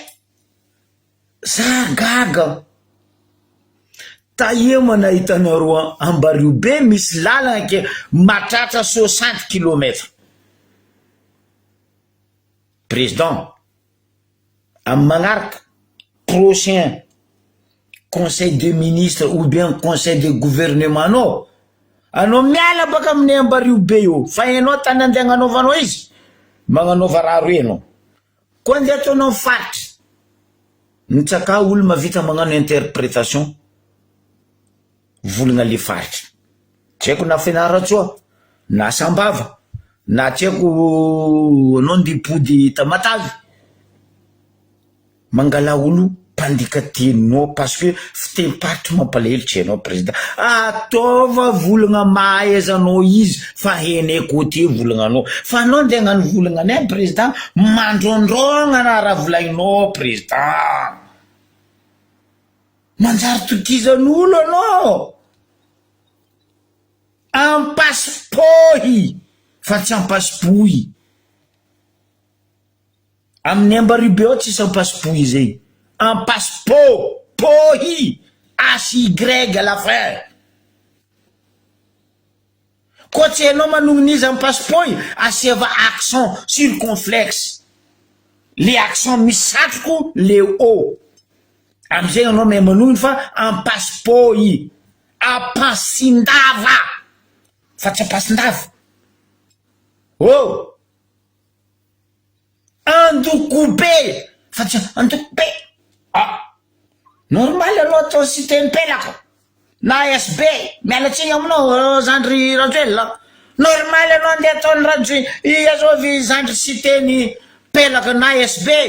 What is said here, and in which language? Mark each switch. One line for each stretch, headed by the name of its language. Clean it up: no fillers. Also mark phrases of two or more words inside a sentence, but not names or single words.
Malagasy: za gaga taia nahitanareo ambario be misy lalagna ke matratra 60 kilomètres
French: président amy magnaraka prochain conseil des ministres ou bien conseil de gouvernement
Malagasy: anao miala baka amin'ny ambario be io fa enao tany andeha agnanaovanao izy magnanaova raha roe anao koa andeha ataonao faritry nitsaka olo mavita magnano interprétation volagna le faritry tsy haiko na fianaratsoa na sambava na tsy haiko anao ndipody tamatavy mangala olo mpandika teninao
French: parce que
Malagasy: fitemparitry mampalahelo tsy hainao président ataova volagna mahaizanao izy fa henay côté volagna anao fa anao andeha hagnano volagna anay président mandrondrogna na raha volagninao président manjary tokizan'olo anao ampasipohy fa tsy ampasipohy amin'ny ambario be ao tsisy ampasipohy zay pohy ASY
French: à la fin
Malagasy: koa tsy hainao manongon'izy ampasipohy asiava
French: accent circonflexe le accent
Malagasy: misatroko le o amizay anao mahay manongony fa ampasipohy ampasindava fa tsy ampasindava andokobe fa tsy andokobe normal aloha atao sy teny pelaka na SB mialatsiny aminao zandry rajoel normal anao andeha ataony rajo azovy zandry sy teny pelaka na SB